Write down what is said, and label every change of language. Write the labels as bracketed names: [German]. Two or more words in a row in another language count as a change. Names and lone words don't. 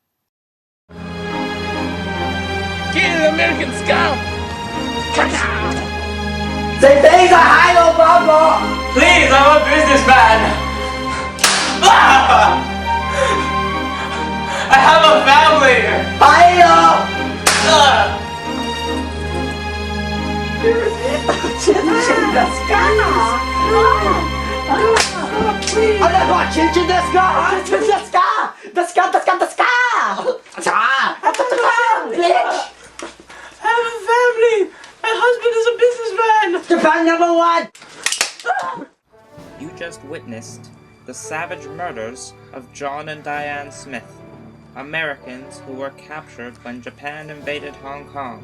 [English] Get the American scum! Say things are high on Bobo! Please, I'm a businessman! I have a family! Chinchin desu ka? Ano? Chinchin desu ka? Chinchin desu ka? Desu ka? Bitch! I have a family! My husband is a businessman! Japan #1! You just witnessed the savage murders of John and Diane Smith, Americans who were captured when Japan invaded Hong Kong.